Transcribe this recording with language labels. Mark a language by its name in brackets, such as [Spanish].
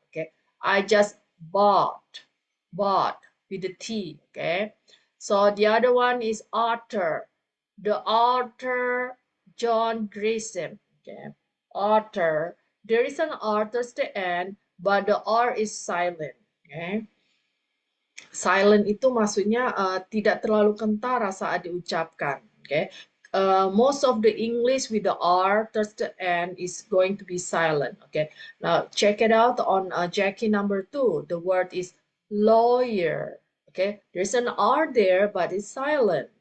[English] Okay, I just bought with the T. Okay, so the other one is author. The author John Grisham. Okay, author. There is an author at the end, but the R is silent. Okay. [Indonesian] Silent itu maksudnya tidak terlalu kentara saat diucapkan. [English] Okay. Most of the English with the R towards the end is going to be silent. Okay. Now check it out on Jackie number 2. The word is lawyer. Okay. There's an R there, but it's silent.